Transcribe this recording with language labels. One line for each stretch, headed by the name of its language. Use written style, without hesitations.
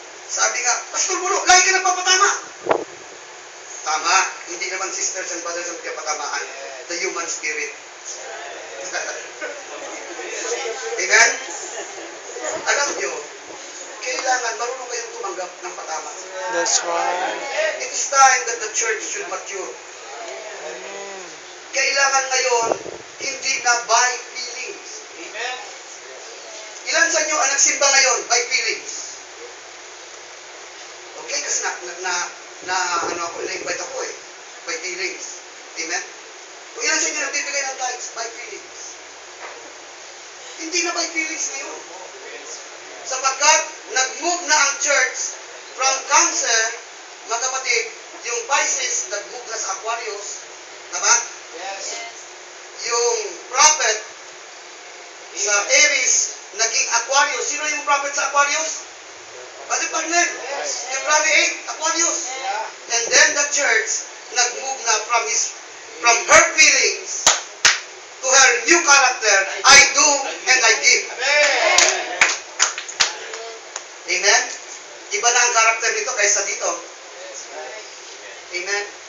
Filipino: Sabi nga, Pastor Mulo, lagi ka nagpapatama. Tama. Hindi naman sisters and brothers ang pinapatamaan.
English: The human spirit. Amen?
Filipino: Alam nyo, kailangan marunong kayong tumanggap ng patama.
English: That's right. It is time that the church should mature. Amen.
Filipino: Kailangan ngayon, hindi na by feelings.
English: Amen.
Filipino: Ilan sa inyo ang nagsimba ngayon by feelings? Okay, kasi na-invite ako eh. By feelings. Amen? Kung ilan sa inyo nagbibigay ng tithes by feelings? Hindi na by feelings ngayon. Sapagkat nag-move na ang church from Cancer, mga kapatid, yung Pisces, nag-move na sa Aquarius. Tama?
English: Yes.
Filipino: Yung prophet sa Aries, naging Aquarius. Sino yung prophet sa Aquarius? Pati partner.
English: Yes. February 8, Aquarius. Yeah. And then the church, nag-move na from her feelings to her new character, I do and I give. Amen. Amen?
Filipino: Iba na ang character nito kaysa dito. Amen?